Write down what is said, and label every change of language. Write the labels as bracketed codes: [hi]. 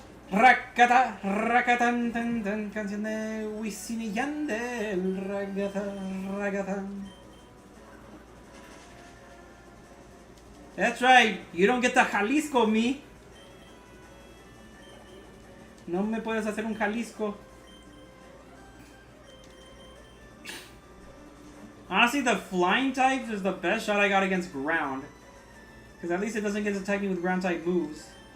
[es] Rakata, rakatan, tan, tan, canción de Wisin y Yandel. Ragata, ragatan. [en] That's right, you don't get the Jalisco me. [es] No me puedes hacer un Jalisco. [en] Honestly, the flying type is the best shot I got against ground. Because at least it doesn't get to attack me with ground type moves.